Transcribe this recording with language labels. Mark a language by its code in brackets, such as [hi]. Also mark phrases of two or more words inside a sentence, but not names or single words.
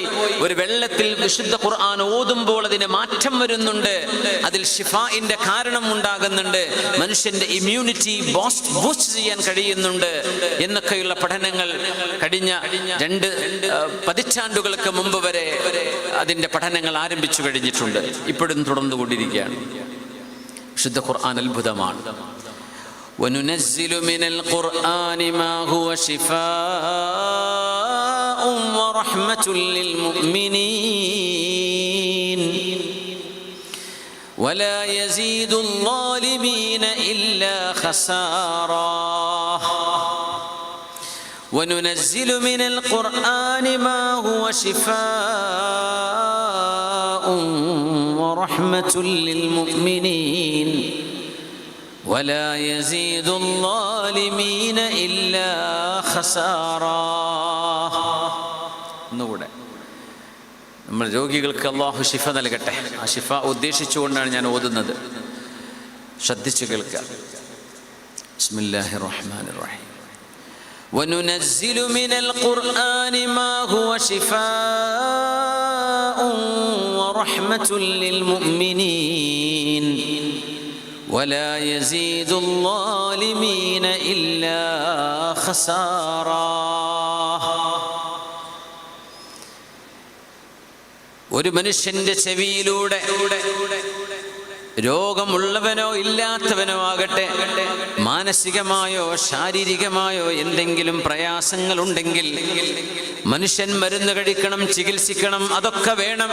[ml] ഒരു വെള്ളത്തിൽ വിശുദ്ധ ഖുർആൻ ഓതുമ്പോൾ അതിന് മാറ്റം വരുന്നുണ്ട്, അതിൽ ഷിഫാഇന്റെ കാരണം ഉണ്ടാകുന്നുണ്ട്, മനുഷ്യന്റെ [en] immunity boost [ml] ചെയ്യാൻ കഴിയുന്നുണ്ട് എന്നൊക്കെയുള്ള പഠനങ്ങൾ കഴിഞ്ഞ 2 പതിറ്റാണ്ടുകൾക്ക് മുമ്പ് വരെ അതിന്റെ പഠനങ്ങൾ ആരംഭിച്ചു കഴിഞ്ഞിട്ടുണ്ട്. ഇപ്പോഴും തുടർന്നുകൊണ്ടിരിക്കുകയാണ്. വിശുദ്ധ ഖുർആൻ അത്ഭുതമാണ്. [ar] وَنُنَزِّلُ مِنَ الْقُرْآنِ مَا هُوَ شِفَاءٌ وَرَحْمَةٌ لِّلْمُؤْمِنِينَ وَلَا يَزِيدُ الظَّالِمِينَ إِلَّا خَسَارًا وَنُنَزِّلُ مِنَ الْقُرْآنِ مَا هُوَ شِفَاءٌ وَرَحْمَةٌ لِّلْمُؤْمِنِينَ ولا يزيد الظالمين إلا خسارا. [ml] ഒന്നുകൂടെ, നമ്മൾ രോഗികൾക്ക് അല്ലാഹു ശിഫ നൽകട്ടെ. ആ ശിഫ ഉദ്ദേശിച്ചുകൊണ്ടാണ് ഞാൻ ഓതുന്നത്, ശ്രദ്ധിച്ചു കേൾക്കുക. [ar] بسم الله الرحمن الرحيم. وَنُنَزِّلُ مِنَ الْقُرْآنِ مَا هُوَ شِفَاءٌ وَرَحْمَةٌ لِّلْمُؤْمِنِينَ ولا يزيد الظالمين إلا خسارا. [ml] ഒരു മനുഷ്യന്റെ ചെവിയിലൂടെ രോഗമുള്ളവനോ ഇല്ലാത്തവനോ ആകട്ടെ, മാനസികമായോ ശാരീരികമായോ എന്തെങ്കിലും പ്രയാസങ്ങൾ ഉണ്ടെങ്കിൽ മനുഷ്യൻ മരുന്ന് കഴിക്കണം, ചികിത്സിക്കണം, അതൊക്കെ വേണം.